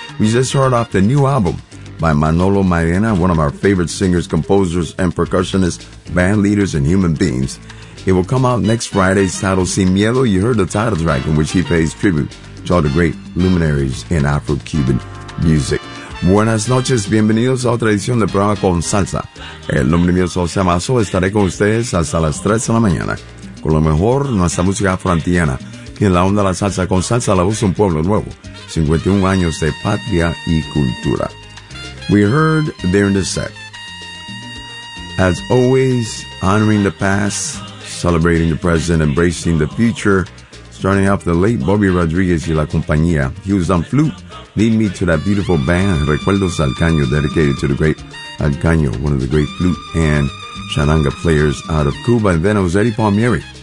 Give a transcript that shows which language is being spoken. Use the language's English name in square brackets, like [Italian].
[English] We just heard off the new album by Manolo Mairena, one of our favorite singers, composers, and percussionists, band leaders, and human beings. It will come out next Friday, titled Sin Miedo. You heard the title track in which he pays tribute to all the great luminaries in Afro-Cuban music. [Spanish] Buenas noches, bienvenidos a otra edición del programa Con Salsa. El nombre mío es José Mazo, estaré con ustedes hasta las 3 de la mañana. Con lo mejor, nuestra música afroantillana. Y en la onda de la salsa, Con Salsa, la voz de un pueblo nuevo. 51 años de patria y cultura. [English] We heard during the set, as always, honoring the past, celebrating the present, embracing the future. Starting off, the late Bobby Rodriguez y La Compañía. He was on flute. Lead me to that beautiful band, Recuerdos Alcaño, dedicated to the great Alcaño, one of the great flute and charanga players out of Cuba. And then it was Eddie Palmieri.